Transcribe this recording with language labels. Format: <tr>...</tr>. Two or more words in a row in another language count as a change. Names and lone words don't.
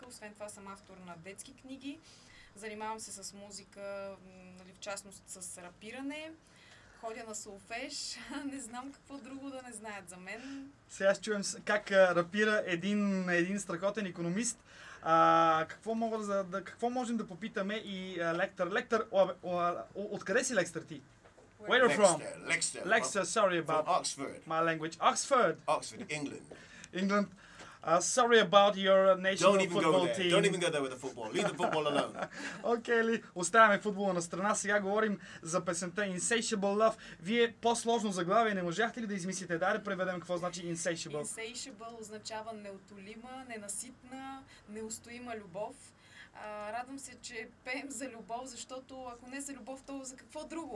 <bg>Освен това съм автор на детски книги. Занимавам се с музика, нали, в частност с рапиране. Ходя на солфеж. Не знам какво друго да не знаят за мен. Сега ще чуем как рапира един страхотен икономист. Какво можем да попитаме и Лектор? Лектор, откъде си, Лектор, ти?</bg> <en>Where are you from? Lexter, sorry about from Oxford. My language. Oxford, England. England. Sorry about your national Don't even football go there. team. Don't even go there with the football. Leave the football alone.</en> <bg>Окей ли, оставяме футбола на страна. Сега говорим за песента Insatiable Love. Вие по-сложно заглавие не можахте ли да измислите? Дай да преведем какво значи Insatiable. Insatiable означава неутолима, ненаситна, неустоима любов. Радвам се, че пеем за любов, защото ако не за любов, то за какво друго?</bg>